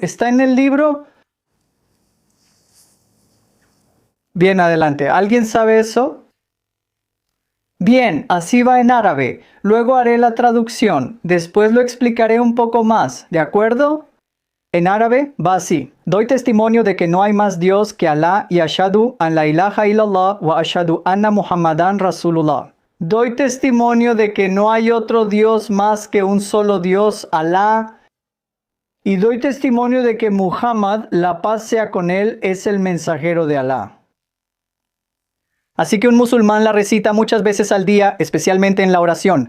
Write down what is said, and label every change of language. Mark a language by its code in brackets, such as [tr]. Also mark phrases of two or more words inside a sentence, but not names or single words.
[es] ¿Está en el libro? Bien, adelante. ¿Alguien sabe eso? Bien, así va en árabe. Luego haré la traducción. Después lo explicaré un poco más, ¿de acuerdo? En árabe va así. Doy testimonio de que no hay más Dios que Alá y [ar] أشهد أن لا إله إلا الله وأشهد أن محمدا رسول الله. [es] Doy testimonio de que no hay otro Dios más que un solo Dios, Alá. Y doy testimonio de que Muhammad, la paz sea con él, es el mensajero de Alá. Así que un musulmán la recita muchas veces al día, especialmente en la oración.